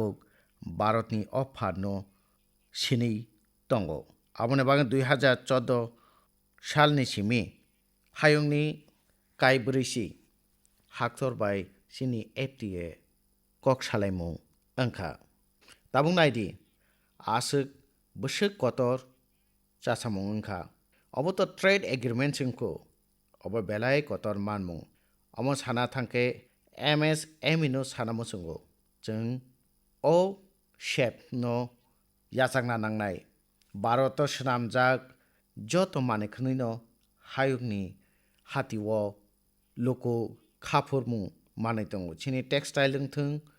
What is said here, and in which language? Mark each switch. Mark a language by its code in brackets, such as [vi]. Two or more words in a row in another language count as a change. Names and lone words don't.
[trp] भारतनि अफारनो सिनि दङ आबने बागै 2014 सालनि सिमि हायुंनि कायब्रैसि हाक्तर बाय सिनि एफटीए कक सालायमु अंखा ताबुं नायदि आसुक बसुक कतर चासामु अंखा अब तो [en] trade agreement [trp] जोंखौ अब बेलाय कतर मानमु अमो साना थांके MSME नो सानामु जोंगो जों ओ शेप नो याचांना नांनाय भारत सनामजाक जत मानेखनैनो हायुंनि हातिवो लोको खाफुरमु माने दङ चिनि टेक्सटाइल थों